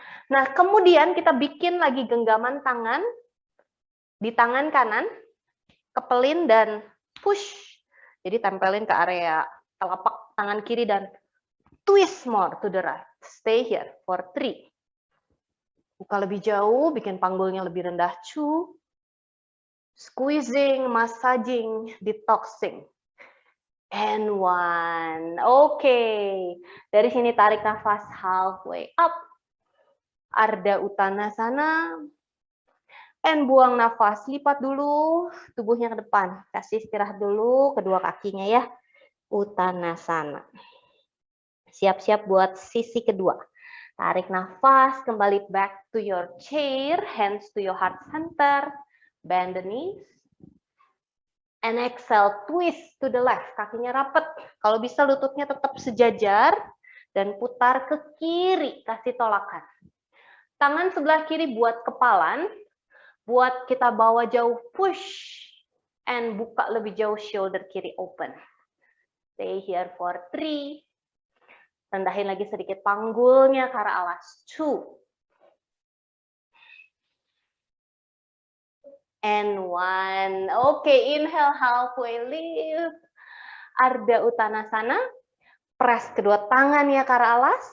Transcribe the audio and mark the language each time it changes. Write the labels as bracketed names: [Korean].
[Indonesian] Nah, kemudian kita bikin lagi genggaman tangan di tangan kanan, kepelin dan push. Jadi tempelin ke area telapak tangan kiri dan [English] twist more to the right. Stay here for 3. [Indonesian] Buka lebih jauh, bikin panggulnya lebih rendah. [English] 2. Squeezing, massaging, detoxing. And 1. Oke. [Indonesian] Dari sini tarik nafas [English] halfway up. [Indonesian] Ardha Uttanasana. And buang nafas. Lipat dulu tubuhnya ke depan. Kasih istirahat dulu kedua kakinya ya. Uttanasana. Siap-siap buat sisi kedua. Tarik nafas, kembali [English] back to your chair, hands to your heart center, bend the knees, and exhale, twist to the left, [Indonesian] kakinya rapet. Kalau bisa lututnya tetap sejajar, dan putar ke kiri, kasih tolakan. Tangan sebelah kiri buat kepalan, buat kita bawa jauh, push, and buka lebih jauh, shoulder kiri open. [English] Stay here for 3. [Indonesian] Rendahin lagi sedikit panggulnya ke arah alas. 2. [English] And 1. Oke, inhale halfway lift. Ardha Uttanasana. [Indonesian] Press kedua tangannya ke arah alas.